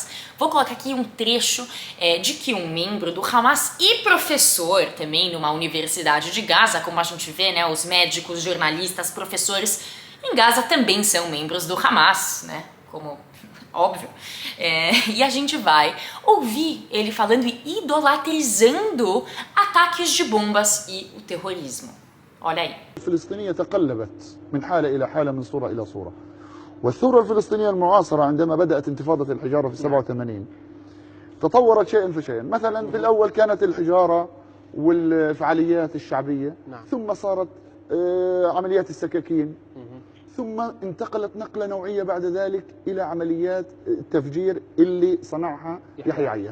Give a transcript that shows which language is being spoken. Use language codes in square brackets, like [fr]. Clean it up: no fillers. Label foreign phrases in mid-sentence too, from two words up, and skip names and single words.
[pt] Vou colocar aqui um trecho de que um membro do Hamas e professor também numa universidade de Gaza, como a gente vê, né, os médicos, jornalistas, professores em Gaza também são membros do Hamas, né, como óbvio. E a gente vai ouvir ele falando e idolatrizando ataques de bombas e o terrorismo. Olha aí. [ar] الفلسطينية تقلبت من حالة إلى حالة من صورة إلى صورة. والثورة الفلسطينية المعاصرة عندما بدأت انتفاضة الحجارة في 87 تطورت شيئا فشيئا. مثلا في الأول كانت الحجارة والفعاليات الشعبية، ثم صارت عمليات السكاكين، ثم انتقلت نقلة نوعية بعد ذلك إلى عمليات التفجير اللي صنعها يحيى عياش.